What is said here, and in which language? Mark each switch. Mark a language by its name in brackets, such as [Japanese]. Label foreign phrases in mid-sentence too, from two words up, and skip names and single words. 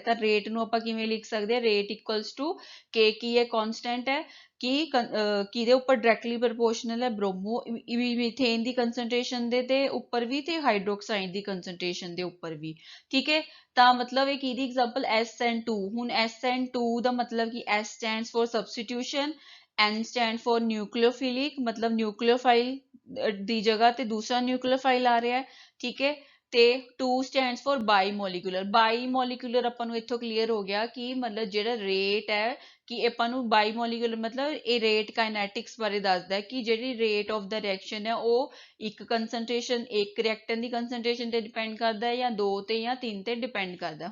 [Punjabi] ਤਾਂ ਰੇਟ ਨੂੰ ਆਪਾਂ ਕਿਵੇਂ ਲਿਖ ਸਕਦੇ ਹਾਂ, [English] rate equals to K [Punjabi] ਕੀ ਹੈ, ਕਾਂਸਟੈਂਟ ਹੈ, ਕਿ ਕਿਹਦੇ ਉੱਪਰ [English] directly proportional [Punjabi] ਹੈ, ਬ੍ਰੋਮੋਮੀਥੇਨ ਦੀ ਕੰਸਨਟ੍ਰੇਸ਼ਨ ਦੇ ਤੇ ਉੱਪਰ ਵੀ ਤੇ ਹਾਈਡਰੋਕਸਾਈਡ ਦੀ ਕੰਸਨਟ੍ਰੇਸ਼ਨ ਦੇ ਉੱਪਰ ਵੀ, ਠੀਕ ਹੈ। ਤਾਂ ਮਤਲਬ ਇਹ ਕਿਹਦੀ ਐਗਜ਼ਾਮਪਲ, SN2। ਹੁਣ SN2 ਦਾ ਮਤਲਬ ਕਿ [English] S stands for substitution, N stand for nucleophilic, [Punjabi] ਮਤਲਬ ਨਿਊਕਲੀਓਫਾਈਲ ਦੀ ਜਗ੍ਹਾ ਤੇ ਦੂਸਰਾ ਨਿਊਕਲੀਓਫਾਈਲ ਆ ਰਿਹਾ ਹੈ, ਠੀਕ ਹੈ। ਤੇ 2 [English] stands for [Punjabi] ਬਾਈਮੋਲੀਕੂਲਰ। ਬਾਈਮੋਲੀਕੂਲਰ ਆਪਾਂ ਨੂੰ ਇੱਥੋਂ ਕਲੀਅਰ ਹੋ ਗਿਆ ਕਿ ਮਤਲਬ ਜਿਹੜਾ ਰੇਟ ਹੈ ਕਿ ਆਪਾਂ ਨੂੰ ਬਾਈਮੋਲੀਕੂਲਰ ਮਤਲਬ ਇਹ [English] rate kinetics [Punjabi] ਬਾਰੇ ਦੱਸਦਾ ਹੈ ਕਿ ਜਿਹੜੀ [English] rate of the reaction [Punjabi] ਹੈ ਉਹ ਇੱਕ ਕੰਸਨਟ੍ਰੇਸ਼ਨ, ਇੱਕ ਰਿਐਕਟੈਂਟ ਦੀ ਕੰਸਨਟ੍ਰੇਸ਼ਨ ਤੇ ਡਿਪੈਂਡ ਕਰਦਾ ਹੈ ਜਾਂ 2 ਤੇ ਜਾਂ 3 ਤੇ ਡਿਪੈਂਡ ਕਰਦਾ।